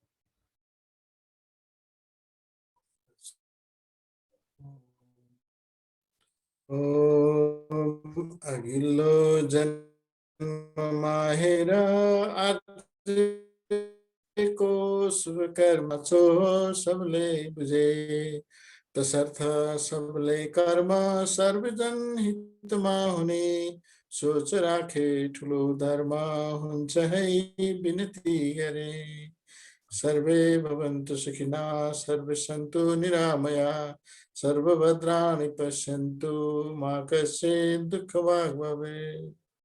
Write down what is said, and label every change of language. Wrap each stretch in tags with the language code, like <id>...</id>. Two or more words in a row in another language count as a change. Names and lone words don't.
<ne>अघिल्लो जन्ममा हेर आजको शुभ कर्म छो सबले बुझे, तसर्थ सबले कर्म सर्वजन हितमा हुने सोच राखे ठुलो धर्म हुन्छ है बिनती गरे।</ne> <sa>सर्वे भवन्तु सुखिना सर्वे सन्तु निरामया सर्वभद्राणि पश्यन्तु मा कश्चित् दुःखभाग् भवेत्।</sa>